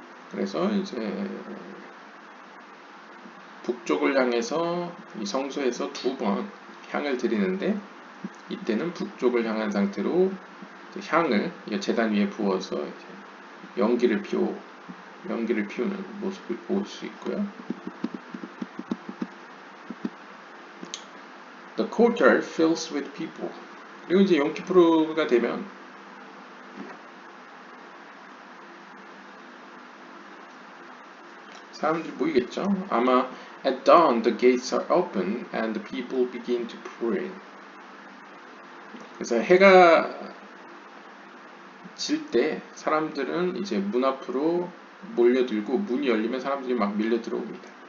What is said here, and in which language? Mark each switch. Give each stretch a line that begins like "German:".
Korean: 그래서 이제 북쪽을 향해서 이 성소에서 2번 향을 드리는데 이때는 북쪽을 향한 상태로 향을 제단 위에 부어서 이제 연기를 피우는 모습을 볼 수 있고요.
English: The courtyard fills with people.
Korean: 그리고 이제 욤키푸르가 되면 사람들이 모이겠죠. 아마
English: at dawn the gates are open and the people begin to pour in.
Korean: 그래서 해가 질 때 사람들은 이제 문 앞으로 몰려들고 문이 열리면 사람들이 막 밀려 들어옵니다.